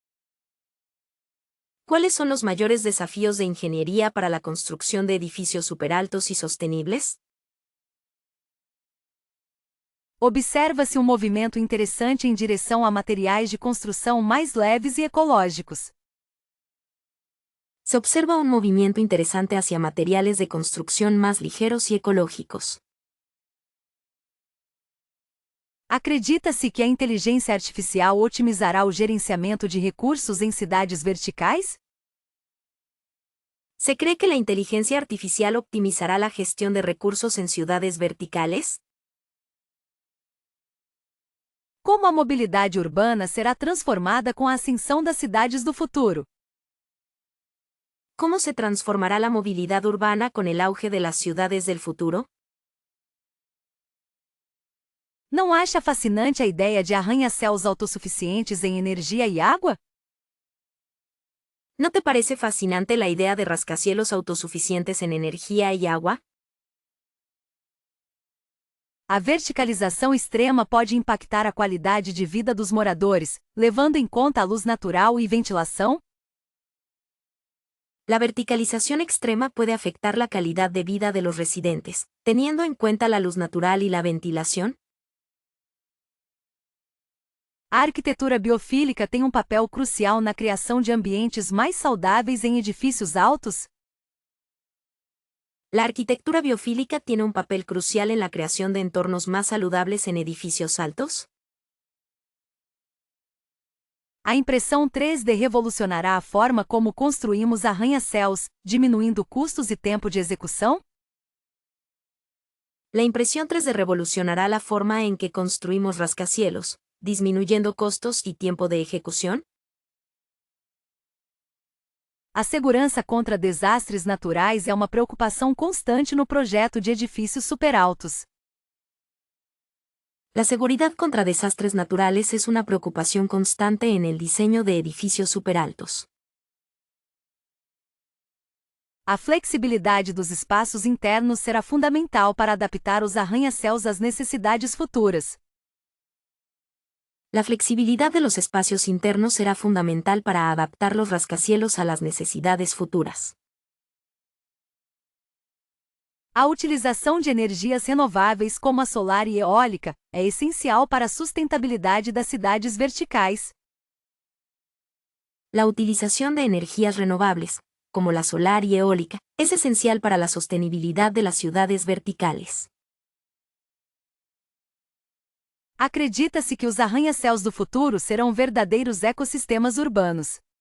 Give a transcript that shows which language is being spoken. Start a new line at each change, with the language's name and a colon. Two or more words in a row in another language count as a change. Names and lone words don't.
Spanish: ¿Cuáles son los mayores desafíos de ingeniería para la construcción de edificios superaltos y sostenibles?
Portuguese: Observa-se um movimento interessante em direção a materiais de construção mais leves e ecológicos.
Spanish: Se observa un movimiento interesante hacia materiales de construcción más ligeros y ecológicos.
Portuguese: Acredita-se que a inteligência artificial otimizará o gerenciamento de recursos em cidades verticais?
Spanish: ¿Se cree que la inteligencia artificial optimizará la gestión de recursos en ciudades verticales?
Portuguese: Como a mobilidade urbana será transformada com a ascensão das cidades do futuro?
Spanish: ¿Cómo se transformará la movilidad urbana con el auge de las ciudades del futuro?
Portuguese: Não acha fascinante a ideia de arranha-céus autossuficientes em energia e água?
Spanish: ¿No te parece fascinante la idea de rascacielos autosuficientes en energía y agua?
Portuguese: A verticalização extrema pode impactar a qualidade de vida dos moradores, levando em conta a luz natural e ventilação?
Spanish: La verticalización extrema puede afectar la calidad de vida de los residentes, teniendo en cuenta la luz natural y la ventilación.
Portuguese: A arquitetura biofílica tem um papel crucial na criação de ambientes mais saudáveis em edifícios altos?
Spanish: La arquitectura biofílica tiene un papel crucial en la creación de entornos más saludables en edificios altos.
Portuguese: A impressão 3D revolucionará a forma como construímos arranha-céus, diminuindo custos e tempo de execução?
Spanish: La impresión 3D revolucionará la forma en que construimos rascacielos, disminuyendo costos y tiempo de ejecución.
Portuguese: A segurança contra desastres naturais é uma preocupação constante no projeto de edifícios superaltos.
Spanish: La seguridad contra desastres naturales es una preocupación constante en el diseño de edificios superaltos.
Portuguese: A flexibilidade dos espaços internos será fundamental para adaptar os arranha-céus às necessidades futuras.
Spanish: La flexibilidad de los espacios internos será fundamental para adaptar los rascacielos a las necesidades futuras.
Portuguese: A utilização de energias renováveis como a solar e eólica é essencial para a sustentabilidade das cidades verticais.
Spanish: La utilización de energías renovables, como la solar y eólica, es esencial para la sostenibilidad de las ciudades verticales.
Portuguese: Acredita-se que os arranha-céus do futuro serão verdadeiros ecossistemas urbanos.